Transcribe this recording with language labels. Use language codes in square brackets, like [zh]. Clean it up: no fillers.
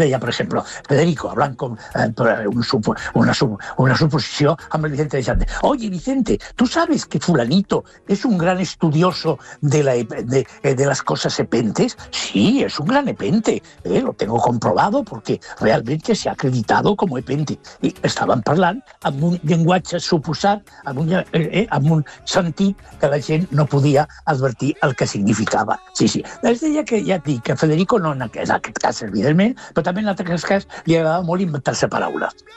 [ca] Deia, per exemple, Federico, hablant com una suposició amb el Vicente de Xande. [es] Oye, Vicente, ¿tú sabes que fulanito es un gran estudioso de las cosas epentes? Sí, es un gran epente. Lo tengo comprobado porque realmente se ha acreditado como epente. [ca] Y estaven parlant amb un llenguatge suposat amb un sentit que la gent no podia advertir el que significava. Sí. Es deia que, ja et dic, que Federico no en aquest cas, evidentment, però també en altres cas li agradava molt inventar-se paraules.